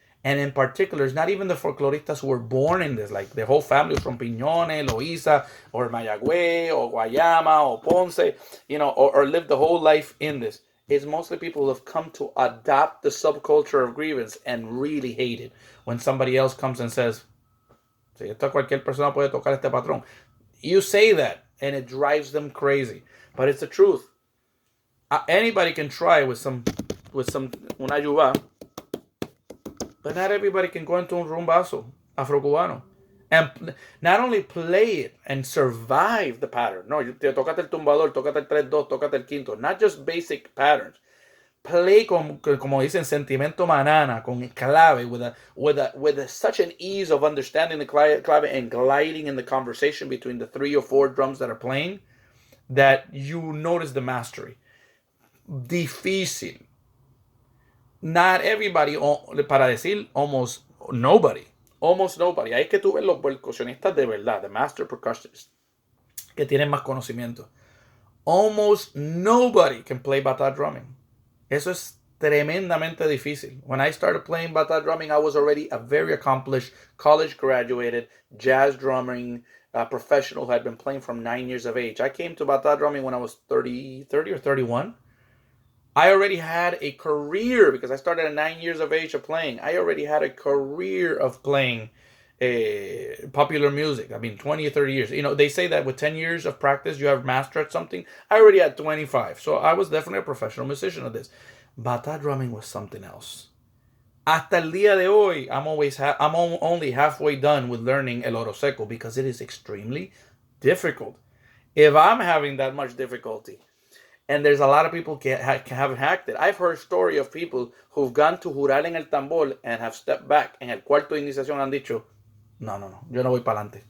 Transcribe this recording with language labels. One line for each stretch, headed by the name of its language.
English: And in particular, it's not even the folcloristas who were born in this, like the whole family from Piñones, Loíza, or Mayagüez, or Guayama, or Ponce, or lived the whole life in this. It's mostly people who have come to adopt the subculture of grievance and really hate it. When somebody else comes and says,
Spanish: si esto cualquier persona puede tocar este patrón.
English: You say that, and it drives them crazy. But it's the truth. Anybody can try with
Spanish: una yuba,
English: but not everybody can go into
Spanish: un rumbazo afro-cubano.
English: And not only play it and survive the pattern.
Spanish: No, tócate el tumbador, tócate el 3-2, tócate el quinto.
English: Not just basic patterns. Play
Spanish: como dicen, sentimiento manana, con clave,
English: with such an ease of understanding the clave and gliding in the conversation between the 3 or 4 drums that are playing, that you notice the mastery.
Spanish: Difícil.
English: Not everybody,
Spanish: para decir
English: almost nobody. Almost nobody.
Spanish: Ahí es que tú ves los percusionistas de verdad,
English: the master percussionists,
Spanish: que tienen más conocimiento.
English: Almost nobody can play bata drumming.
Spanish: Eso es tremendamente difícil.
English: When I started playing bata drumming, I was already a very accomplished, college graduated, jazz drumming professional who had been playing from 9 years of age. I came to bata drumming when I was 30 or 31. I already had a career because I started at 9 years of age of playing. I already had a career of playing popular music. I mean, 20 or 30 years. You know, they say that with 10 years of practice, you have mastered something. I already had 25. So I was definitely a professional musician of this. Bata drumming was something else.
Spanish: Hasta el día de hoy,
English: I'm only halfway done with learning
Spanish: el oro seco
English: because it is extremely difficult. If I'm having that much difficulty, and there's a lot of people haven't hacked it. I've heard story of people who've gone to
Spanish: jurar en el tambor
English: and have stepped back.
Spanish: En el cuarto de iniciación han dicho, no, yo no voy para adelante.